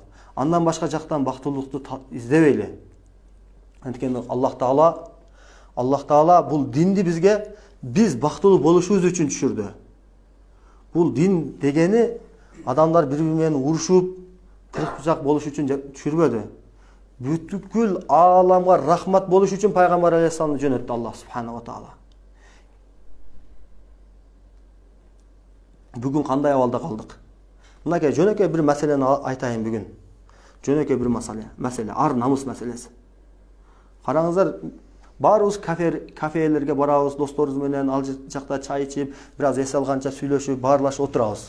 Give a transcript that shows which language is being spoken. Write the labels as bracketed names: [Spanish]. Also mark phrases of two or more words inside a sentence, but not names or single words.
[Kyrgyz] Андан башка жактан бактылуулукту издебейли. Анткени Аллах Таала бул динди бизге биз бактылуу болушубуз үчүн түшүрдү. Бул дин дегени адамдар бири-бири менен урушуп, кырк-бучак болуш үчүн түшүрбөдү. Бүткүл ааламга рахмат болуш үчүн пайгамбар алейхиссаламды жөнөттү Аллах [Arabic] سبحانه وتعالى. [Kyrgyz] Бүгүн кандай абалда калдык? Мынакей жөнөкөй бир маселени айтайын бүгүн. Жөнөкөй бир маселе, ар намыс маселеси. Караңыздар, баарыбыз кафелерге барабыз, досторубуз менен ал жакта чай ичип, бир аз эс алганча сүйлөшүп, баарлашып отурабыз.